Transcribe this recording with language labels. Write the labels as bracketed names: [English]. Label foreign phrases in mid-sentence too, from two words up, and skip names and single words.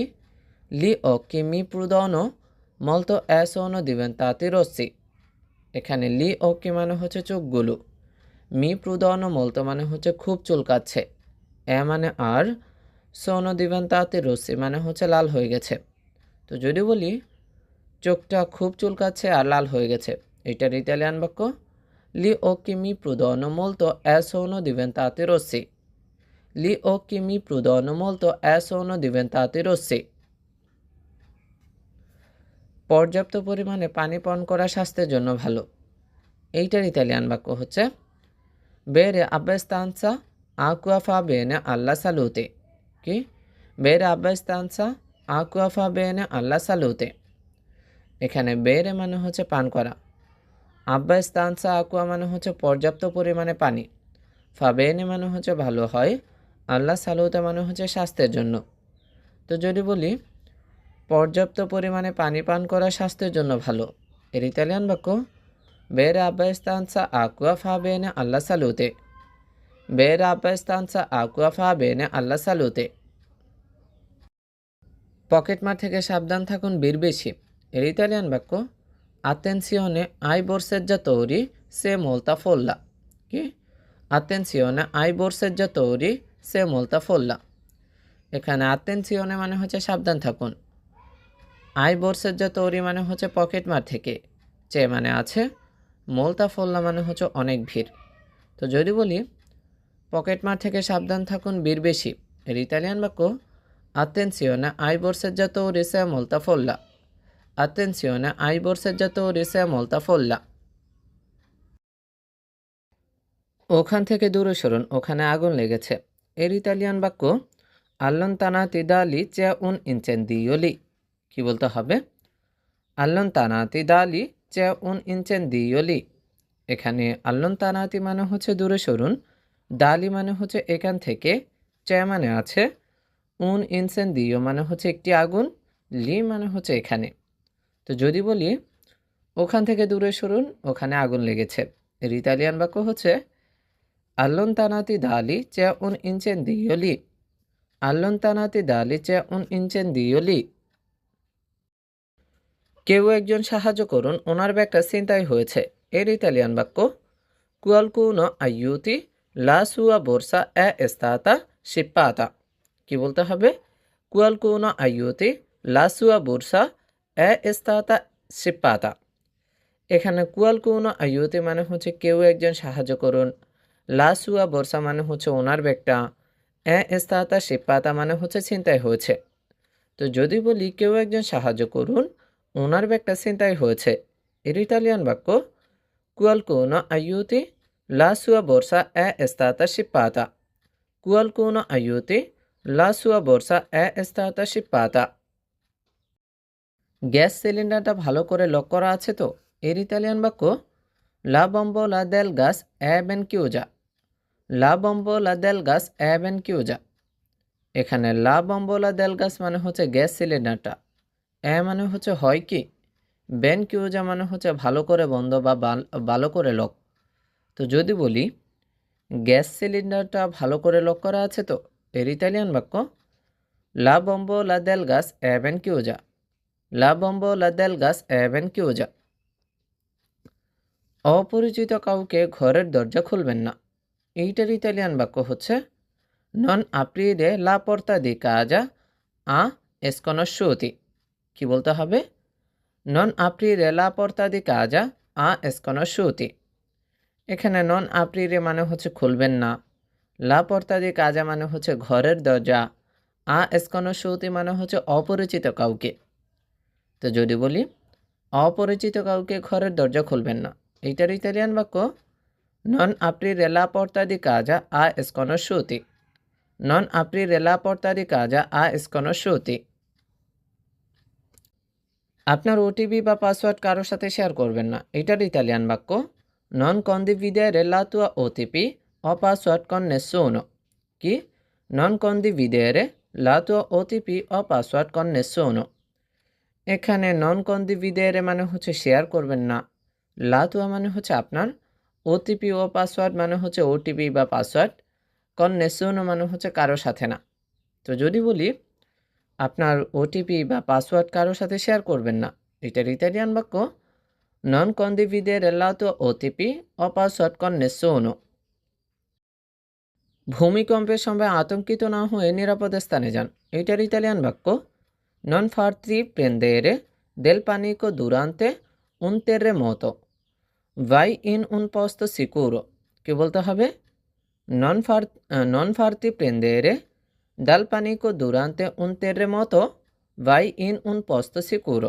[Italian] gli occhi mi prudono molto e sono diventati rossi. [Bangla] এখানে [Italian] gli occhi [Bangla] মানে হচ্ছে চোখগুলো, [Italian] mi prudono molto [Bangla] মানে হচ্ছে খুব চুলকাচ্ছে, মানে আর, [Italian] sono diventati rossi [Bangla] মানে হচ্ছে লাল হয়ে গেছে। তো যদি বলি চোখটা খুব চুলকাচ্ছে আর লাল হয়ে গেছে, এটার ইতালিয়ান বাক্য [Italian] gli occhi mi prudono molto e sono diventati rossi. gli occhi mi prudono molto e sono diventati rossi. [Bangla] পর্যাপ্ত পরিমাণে পানি পান করা স্বাস্থ্যের জন্য ভালো, এইটার ইতালিয়ান বাক্য হচ্ছে [Italian] bere abbastanza acqua fa bene alla salute. [Bangla] কি? [Italian] bere abbastanza acqua fa bene alla salute. [Bangla] এখানে bere মানে হচ্ছে পান করা, [Italian] abbastanza acqua [Bangla] মানে হচ্ছে পর্যাপ্ত পরিমাণে পানি, [Italian] fa bene [Bangla] মানে হচ্ছে ভালো হয়, [Italian] alla salute [Bangla] মানে হচ্ছে স্বাস্থ্যের জন্য। তো যদি বলি পর্যাপ্ত পরিমাণে পানি পান করা স্বাস্থ্যের জন্য ভালো, এর ইতালিয়ান বাক্য [Italian] bere abbastanza acqua fa bene alla salute. [Bangla] bere abbastanza acqua fa bene alla salute. পকেটমার থেকে সাবধান থাকুন বীর বেশি, এর ইতালিয়ান বাক্য [Italian] attenzione ai borseggiatori se molta folla. [Bangla] কি? [Italian] attenzione ai borseggiatori se molta folla. [Bangla] এখানে attenzione মানে হচ্ছে সাবধান থাকুন, [Italian] ai borseggiatori [Bangla] মানে হচ্ছে পকেটমার থেকে, চে মানে আছে, [Italian] molta folla [Bangla] মানে হচ্ছে অনেক ভিড়। তো যদি বলি পকেটমার থেকে সাবধান থাকুন বীর বেশি, এর ইতালিয়ান বাক্য [Italian] Attenzione hai borseggiatori c'è molta folla. Attenzione ai borseggiatori c'è molta folla. [Bangla] ওখান থেকে দূরে সরুন, ওখানে আগুন লেগেছে। [Italian] এর ইতালিয়ান বাক্য allontanati da lì c'è un incendio lì। [Bangla] কি বলতে হবে? [Italian] allontanati da lì c'è un incendio lì। [Bangla] এখানে allontanati মানে হচ্ছে দূরে সরুন, দালি মানে হচ্ছে এখান থেকে, চে মানে আছে, [Italian] un incendio [Bangla] মানে হচ্ছে একটি আগুন, লি মানে হচ্ছে এখানে। তো যদি বলি ওখান থেকে দূরে সরুন, ওখানে আগুন লেগেছে, এর ইতালিয়ান বাক্য হচ্ছে [Italian] allontanati da lì c'è un incendio lì। allontanati da lì c'è un incendio lì। [Bangla] কেউ একজন সাহায্য করুন, ওনার ব্যাগটা ছিনতাই হয়েছে, এর ইতালিয়ান বাক্য [Italian] qualcuno aiuti la sua borsa è stata scippata। [Bangla] কি বলতে হবে? [Italian] qualcuno aiuti la sua borsa è stata scippata। [Bangla] এখানে [Italian] qualcuno aiuti [Bangla] মানে হচ্ছে কেউ একজন সাহায্য করুন, [Italian] la sua borsa [Bangla] মানে হচ্ছে ওনার ব্যাগটা, [Italian] è stata scippata [Bangla] মানে হচ্ছে ছিনতাই হয়েছে। তো যদি বলি কেউ একজন সাহায্য করুন, ওনার ব্যাগটা ছিনতাই হয়েছে, এর ইতালিয়ান বাক্য [Italian] qualcuno aiuti la sua borsa è stata scippata। qualcuno aiuti la sua borsa è stata scippata। [Bangla] গ্যাস সিলিন্ডারটা ভালো করে লক করা আছে তো, এর ইতালিয়ান বাক্য [Italian] la bombola del gas è ben chiusa। la bombola del gas è ben chiusa। [Bangla] এখানে [Italian] la bombola del gas [Bangla] মানে হচ্ছে গ্যাস সিলিন্ডারটা, এ মানে হচ্ছে হয় কি, [Italian] ben chiusa [Bangla] মানে হচ্ছে ভালো করে বন্ধ বা ভালো করে লক। তো যদি বলি গ্যাস সিলিন্ডারটা ভালো করে লক করা আছে তো, এর ইতালিয়ান বাক্য [Italian] la bombola del gas è ben chiusa. la bombola del gas è ben chiusa. [Bangla] অপরিচিত কাউকে ঘরের দরজা খুলবেন না, এইটার ইতালিয়ান বাক্য হচ্ছে [Italian] non aprire la porta di casa a sconosciuti। [Bangla] কি বলতে হবে? [Italian] non aprire la porta di casa a sconosciuti। [Bangla] এখানে [Italian] non aprire [Bangla] মানে হচ্ছে খুলবেন না, [Italian] la porta di casa [Bangla] মানে হচ্ছে ঘরের দরজা, [Italian] a sconosciuti [Bangla] মানে হচ্ছে অপরিচিত কাউকে। তো যদি বলি অপরিচিত কাউকে ঘরের দরজা খুলবেন না, এইটার ইতালিয়ান বাক্য [Italian] non aprire la porta di casa a sconosciuti। non aprire la porta di casa a sconosciuti। [Bangla] আপনার ওটিপি বা পাসওয়ার্ড কারোর সাথে শেয়ার করবেন না, এটার ইতালিয়ান বাক্য [Italian] non condividere la tua OTP o password con nessuno। [Bangla] কি? [Italian] non condividere la tua OTP o password con nessuno। [Bangla] এখানে [Italian] non condividere [Bangla] মানে হচ্ছে শেয়ার করবেন না, [Italian] la tua [Bangla] মানে হচ্ছে আপনার, [Italian] OTP o password [Bangla] মানে হচ্ছে ওটিপি বা পাসওয়ার্ড, [Italian] con nessuno [Bangla] মানে হচ্ছে কারোর সাথে না। তো যদি বলি আপনার ওটিপি বা পাসওয়ার্ড কারোর সাথে শেয়ার করবেন না, এটার ইতালিয়ান বাক্য [Italian] non condividere la tua OTP o password con nessuno। [Bangla] ভূমিকম্পের সময় আতঙ্কিত না হয়ে নিরাপদ স্থানে যান, এটার ইতালিয়ান বাক্য [Italian] non farti prendere del panico durante un terremoto। vai in un posto sicuro। [Bangla] কি বলতে হবে? [Italian] non farti prendere dal panico durante un terremoto vai in un posto sicuro।